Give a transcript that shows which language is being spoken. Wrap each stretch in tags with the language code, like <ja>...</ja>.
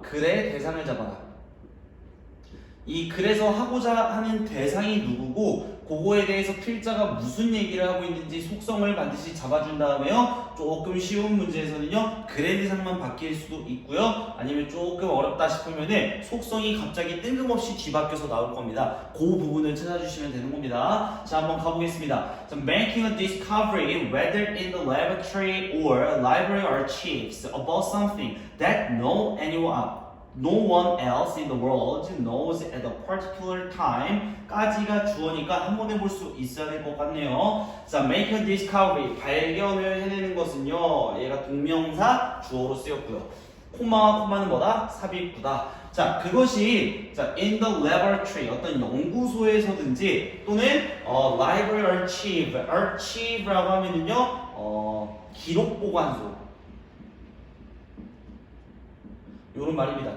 <ko>글의 대상을 잡아라. 이 글에서 하고자 하는 대상이 누구고 그거에 대해서 필자가 무슨 얘기를 하고 있는지 속성을 반드시 잡아준 다음에요. 조금 쉬운 문제에서는요. 글의 대상만 바뀔 수도 있고요. 아니면 조금 어렵다 싶으면은 속성이 갑자기 뜬금없이 뒤바뀌어서 나올 겁니다. 그 부분을 찾아주시면 되는 겁니다. 자, 한번 가보겠습니다.</ko> <en>So, making a discovery whether in the laboratory or library archives about something that no one else in the world knows at a particular time</en> <ko>까지가 주어니까 한 번 해볼 수 있어야 될 것 같네요. 자,</ko> <en>make a discovery</en> <ko>발견을 해내는 것은요, 얘가 동명사 주어로 쓰였고요. 코마는 뭐다? 삽입구다. 자, 그것이</ko> <en>in the laboratory</en> <ko>어떤 연구소에서든지 또는</ko> <en>library archive</en> <ko>라고 하면은요 기록 보관소 요런 말입니다.</ko>